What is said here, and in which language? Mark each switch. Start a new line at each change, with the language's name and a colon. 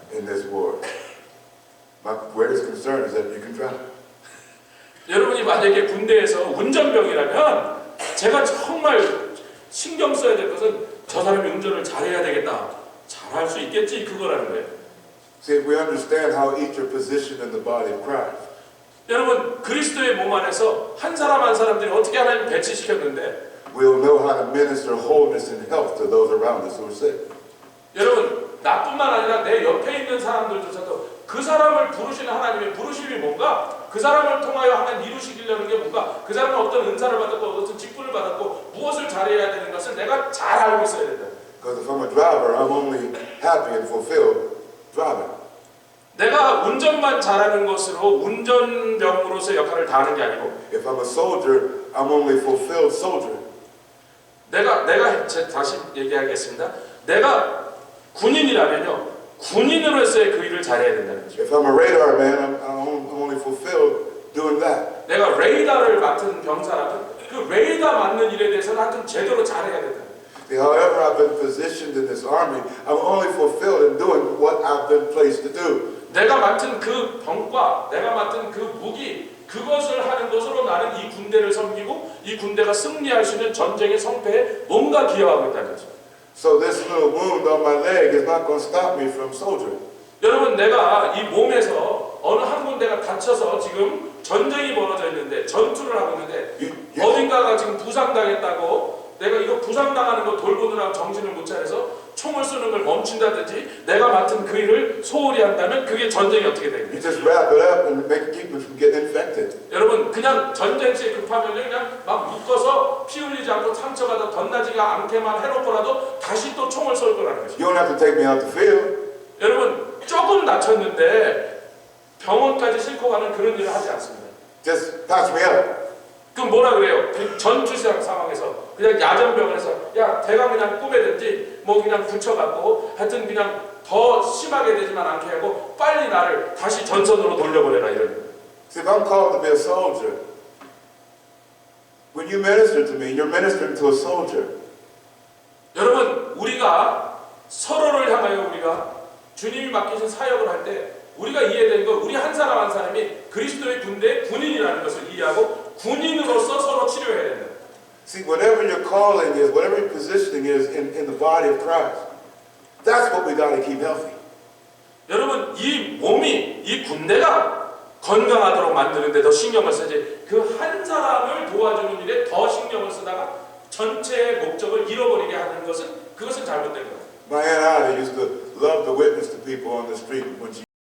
English: in this war, my greatest concern is that you can drive.
Korean: 여러분이 만약에 군대에서 운전병이라면 제가 정말 신경 써야 될 것은 저 사람이 운전을 잘해야 되겠다. 잘할 수 있겠지 그거라는 거예요.
English: See, if we understand how each are positioned in the body of Christ,
Korean: 여러분 그리스도의 몸 안에서 한 사람 한 사람들이 어떻게 하나님 배치시켰는데
English: we'll know how to minister wholeness and health to those around us who are sick.
Korean: 여러분 나뿐만 아니라 내 옆에 있는 사람들조차도 그 사람을 부르시는 하나님의 부르심이 뭔가 그 사람을 통하여 하나님 이루시려는 게 뭔가 그 사람은 어떤 은사를 받았고 어떤 직분을 받았고 무엇을 잘해야 되는 것을 내가 잘 알고 있어야 된다.
English: Because if I'm a driver, I'm only happy and fulfilled driving.
Korean: 내가 운전만 잘하는 것으로 운전병으로서의 역할을 다하는 게 아니고
English: If I'm a soldier, I'm only fulfilled soldier.
Korean: 내가 다시 얘기하겠습니다. 내가 군인이라면요 군인으로서의 그 일을 잘해야 된다는 거죠.
English: If I'm a radar man, I'm only fulfilled doing that.
Korean: 내가 레이더를 맡은 병사라면 그 레이더 맡는 일에 대해서는 하여튼 제대로 잘해야 된다.
English: See, however I've been positioned in this army, I'm only fulfilled in doing what I've been placed to do.
Korean: 내가 맡은 그 병과 내가 맡은 그 무기 그것을 하는 것으로 나는 이 군대를 섬기고 이 군대가 승리할 수 있는 전쟁의 성패에 뭔가 기여하고 있다는 거죠.
English: So this little wound on my leg is not going to stop me from soldiering.
Korean: 여러분 내가 이 몸에서 어느 한 군데가 다쳐서 지금 전쟁이 벌어져 있는데 전투를 하고 있는데 어딘가가 지금 부상당했다고 내가 이거 부상당하는 거 돌보느라 정신을 못 차려서 총을 쏘는 걸 멈춘다든지 내가 맡은 그 일을 소홀히 한다면 그게 전쟁이 어떻게
English: You just wrap it up and keep it from getting infected.
Korean: 여러분 그냥 전쟁 시에 급하면 그냥 막 묶어서 피 흘리지 않고 상처가 더 덧나지가 않게만 해놓고라도 다시 또 총을 쏠 거라는 거죠.
English: You don't have to take me out the field.
Korean: 여러분 조금 다쳤는데 병원까지 싣고 가는 그런 일을 하지 않습니다.
English: Just patch me up.
Korean: 그럼 뭐라 그래요? 그 전투시장 상황에서 그냥 야전병원에서 야 대가 그냥 꾸매든지 뭐 그냥 붙여갖고 하여튼 그냥 더 심하게 되지만 않게 하고 빨리 나를 다시 전선으로 돌려보내라 이런 거예요.
English: See, if I'm called to be a soldier, when you minister to me, you're ministering to a soldier.
Korean: 여러분 우리가 서로를 향하여 우리가 주님이 맡기신 사역을 할 때 우리가 이해된 거 우리 한 사람 한 사람이 그리스도의 군대의 군인이라는 것을 이해하고 군인으로서 서로 치료해야 된다.
English: See, whatever your calling is, whatever your positioning is in the body of Christ, that's what we got to keep healthy.
Korean: 여러분 이 몸이 이 군대가 건강하도록 만드는데 더 신경을 쓰지 그 한 사람을 도와주는 일에 더 신경을 쓰다가 전체의 목적을 잃어버리게 하는 것은 그것은 잘못된 거예요.
English: My Aunt Ida used to love to witness to people on the street when she